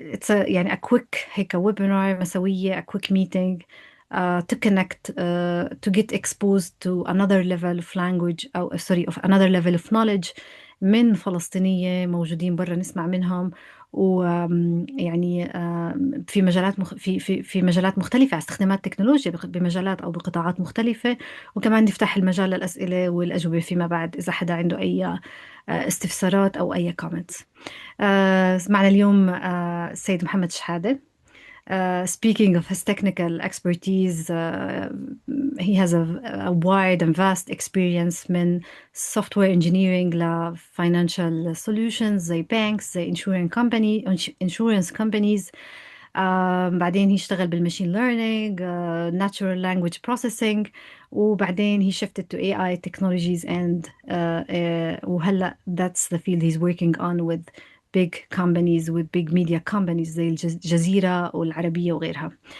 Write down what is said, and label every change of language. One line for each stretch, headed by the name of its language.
Arabic: يعني
English: a quick
Arabic: هيك ويبينار مسوية،
English: a quick meeting to connect, to get exposed to another level of language أو sorry of another level of knowledge
Arabic: من فلسطينية موجودين برا نسمع منهم. ويعني في مجالات في مجالات مختلفة على استخدامات التكنولوجيا بمجالات أو بقطاعات مختلفة. وكمان نفتح المجال للأسئلة والأجوبة فيما بعد إذا حدا عنده أي استفسارات أو أي comments. معنا اليوم السيد محمد شحادة.
English: Speaking of his technical expertise, he has a wide and vast experience من software engineering ل financial solutions
Arabic: زي
English: banks زي insurance companies.
Arabic: بعدين هي اشتغل بالماشين
English: learning, natural language processing،
Arabic: وبعدين
English: he shifted to AI technologies and
Arabic: وهلا
English: that's the field he's working on with big companies, with big media companies
Arabic: زي الجزيرة والعربية وغيرها.